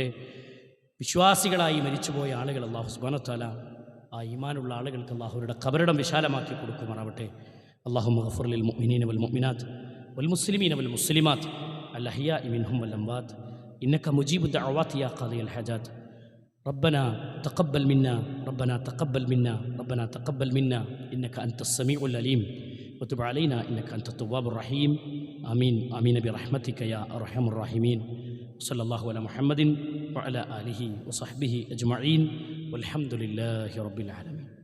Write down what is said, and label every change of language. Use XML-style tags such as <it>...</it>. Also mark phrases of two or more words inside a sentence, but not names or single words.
<ml>വിശ്വാസികളായി മരിച്ചുപോയ ആളുകൾ അള്ളാഹു</ml> <ar>سبحانه وتعالى</ar> <ml>ആ ഈമാനുള്ള ആളുകൾക്ക് അള്ളാഹുരുടെ ഖബറിടം വിശാലമാക്കി കൊടുക്കുമാറാവട്ടെ.</ml> <ar>اللهم اغفر للمؤمنين والمؤمنات والمسلمين والمسلمات الأحياء منهم والأموات إنك مجيب الدعوات يا قاضي الحاجات. ربنا تقبل منا ربنا تقبل منا ربنا تقبل منا إنك أنت السميع العليم وتب علينا إنك أنت التواب الرحيم. آمين آمين برحمتك يا أرحم الراحمين. صلى الله على محمد وعلى آله وصحبه أجمعين والحمد لله رب العالمين.</ar>